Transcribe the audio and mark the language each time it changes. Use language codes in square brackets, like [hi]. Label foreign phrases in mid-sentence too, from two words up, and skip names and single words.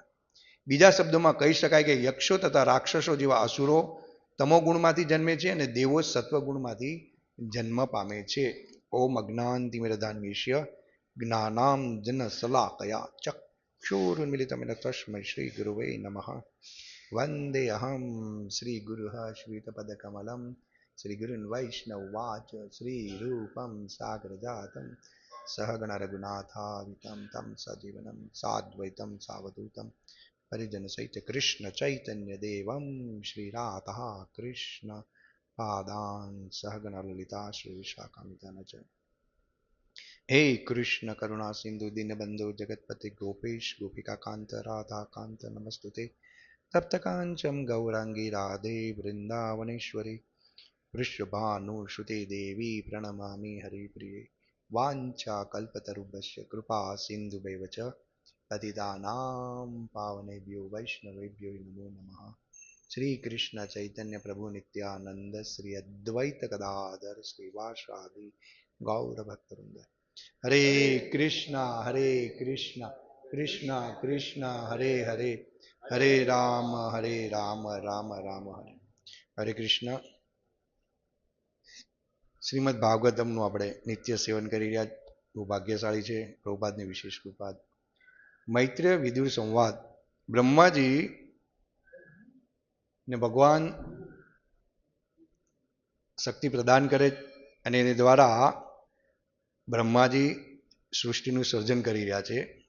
[gu] બીજા શબ્દોમાં કહી શકાય કે યક્ષો તથા રાક્ષસો જેવા અસુરો તમોગુણમાંથી જન્મે છે અને દેવો સત્વગુણમાંથી જન્મ પામે છે। [sa] ઓમ અજ્ઞાનતિમિરધાન્વિષ્ય જ્ઞાનામ જન શલાકયા ચક્ષુરુન્મિલિતમેન તસ્મૈ શ્રી ગુરુવે નમઃ। વંદે અહમ શ્રી ગુરુઃ શ્વેતપદકમલમ श्री गुरुन् वैष्णववाच श्री रूपं सागरजातं सहगण रघुनाथावितं तं सजीवनं साद्वैतं सावधूतं परिजन सहित कृष्ण चैतन्य देवं श्री राधा कृष्ण पादान् सहगण ललिता श्री विशाखान्वितानच। हे कृष्ण करुणा सिंधु दीनबंधु जगतपति गोपेश गोपिका कांत राधा कांत नमस्तुते तप्त कांचन गौरांगी राधे वृंदावनेश्वरी वृषभानुसुते देवी प्रणमामि हरिप्रिये। वाञ्छा कल्पतरुभ्यश्च कृपा सिन्धुभैव च पतितानां पावनेभ्यो वैष्णवेभ्यो नमो नमः। श्री कृष्ण चैतन्य प्रभु नित्यानंद श्री अद्वैत गदाधर श्रीवासादि गौर भक्तवृंद। हरे कृष्ण कृष्ण कृष्ण हरे हरे हरे राम राम राम हरे हरे कृष्ण। [gu] શ્રીમદ ભાગવતમનું આપણે નિત્ય સેવન કરી રહ્યા બહુ ભાગ્યશાળી છે। પ્રભુપાદની વિશેષ કૃપા। મૈત્રેય વિદુર સંવાદ બ્રહ્માજી ને ભગવાન શક્તિ પ્રદાન કરે અને એને દ્વારા બ્રહ્માજી સૃષ્ટિનું સર્જન કરી રહ્યા છે।